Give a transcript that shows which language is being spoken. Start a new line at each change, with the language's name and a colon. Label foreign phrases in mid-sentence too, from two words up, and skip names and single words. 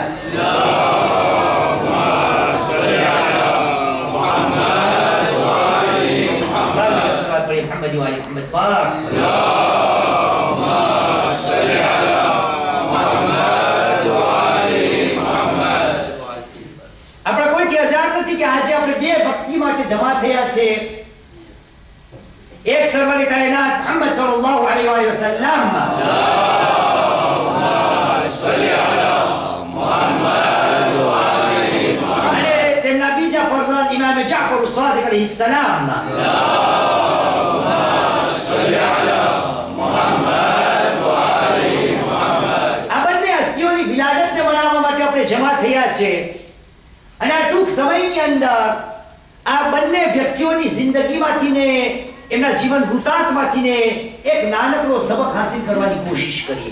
Arabic: اللهم صل على محمد وآل محمد. محمد وآل محمد. اللهم صل على محمد وآل محمد.
Gujarati: આપણા કોઈ અજાણ નથી કે આજે આપણે બે ભક્તિ માટે જમા થયા છે। એક સરવર કાયનાત मोहम्मद
Arabic: صلى الله عليه وسلم,
Gujarati: અને તેમના બીજા ફરઝાન ઇમામ જાફર સાદિક
Arabic: عليه السلام.
Gujarati: આ બંને હસ્તીઓની વિલાદતને મનાવવા માટે આપણે જમા થયા છે, અને આ ટૂંક સમયની અંદર આ બંને વ્યક્તિઓની જિંદગીમાંથી ને એમના જીવન વૃતાંતમાંથી ને એક નાનકડો સબક હાસિલ કરવાની કોશિશ કરીએ।